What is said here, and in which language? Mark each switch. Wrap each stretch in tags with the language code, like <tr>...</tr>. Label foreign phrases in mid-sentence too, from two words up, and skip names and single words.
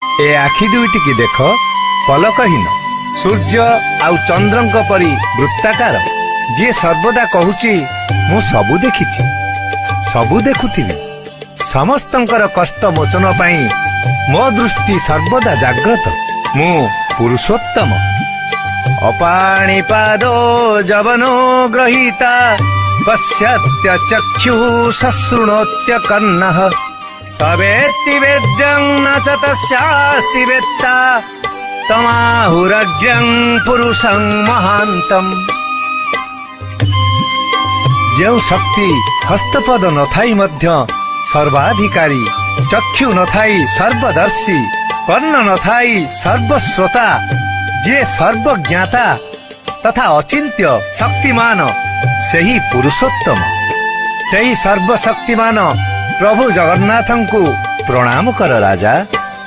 <or>ଏ ଆଖି ଦୁଇଟିକି ଦେଖ ପଲକହୀନ ସୂର୍ଯ୍ୟ ଆଉ ଚନ୍ଦ୍ରଙ୍କ ପରି ବୃତ୍ତାକାର ଯେ ସର୍ବଦା କହୁଛି ମୁଁ ସବୁ ଦେଖିଛି ସବୁ ଦେଖୁଥିବି ସମସ୍ତଙ୍କର କଷ୍ଟ ମୋଚନ ପାଇଁ ମୋ ଦୃଷ୍ଟି ସର୍ବଦା ଜାଗ୍ରତ ମୁଁ ପୁରୁଷୋତ୍ତମ</or> <sa>अपाणिपादो जवनो ग्रहीता पश्यत्य चक्षु शृणोत्य कर्णः सवेत्ति वेद्यं न च तस्यास्ति वेत्ता तमाहुरग्र्यं पुरुषं महान्तम्</sa> <or>ଯେ ଶକ୍ତି ହସ୍ତପଦ ନଥାଇ ମଧ୍ୟ ସର୍ବାଧିକାରୀ ଚକ୍ଷୁ ନଥାଇ ସର୍ବଦର୍ଶୀ କର୍ଣ୍ଣ ନଥାଇ ସର୍ବଶ୍ରୋତା ଯେ ସର୍ବଜ୍ଞାତା ତଥା ଅଚିନ୍ତ୍ୟ ଶକ୍ତିମାନ ସେହି ପୁରୁଷୋତ୍ତମ ସେହି ସର୍ବଶକ୍ତିମାନ ପ୍ରଭୁ ଜଗନ୍ନାଥଙ୍କୁ ପ୍ରଣାମ କର ରାଜା।</or>